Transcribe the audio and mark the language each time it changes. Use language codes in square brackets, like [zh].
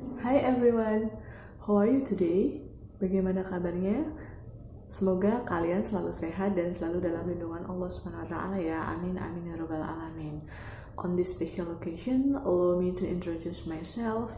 [en] Hi everyone, how are you today? [id] Bagaimana kabarnya? Semoga kalian selalu sehat dan selalu dalam lindungan Allah [ar] Subhanahu wa taala [id] ya. [ar] Amin amin ya rabbal alamin. [en] On this special occasion, allow me to introduce myself.